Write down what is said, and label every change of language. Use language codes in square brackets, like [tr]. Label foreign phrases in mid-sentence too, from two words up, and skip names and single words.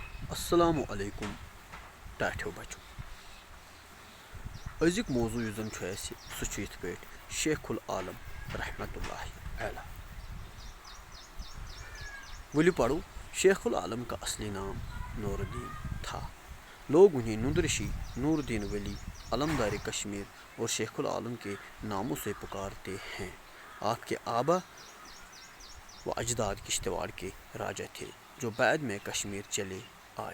[ar] السلام علیکم [ks] ٹاٹھیو بچو أزیُک موضوع یُس زن چھُ اَسہِ سُہ چھُ یِتھ پٲٹھۍ شیخ العالم [ar] رحمتہ اللہ علیہ. [ks] ولو پڑھو. [ur] شیخ العالم کا اصلی نام نور الدین تھا. لوگ انہیں نند رشی، نور الدین ولی، علمدار کشمیر اور شیخ العالم کے ناموں سے پکارتے ہیں. آپ کے آبا و اجداد کشتواڑ کے راجا تھے جو بعد میں کشمیر چلے آئے.